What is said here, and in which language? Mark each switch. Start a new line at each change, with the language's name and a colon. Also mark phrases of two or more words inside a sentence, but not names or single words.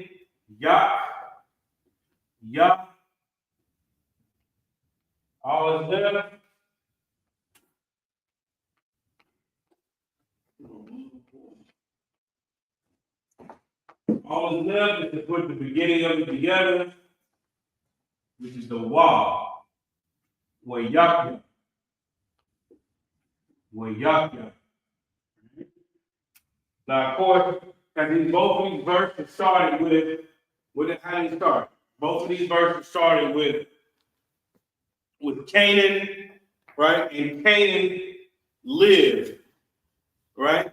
English: Yah, Yah. All is left. All is left is to put the beginning of it together, which is the Wa. Wayakya. Wayakya. Now, of course, as both of these verses started with how they start. Both of these verses started with Canaan, right? And Canaan lived, right?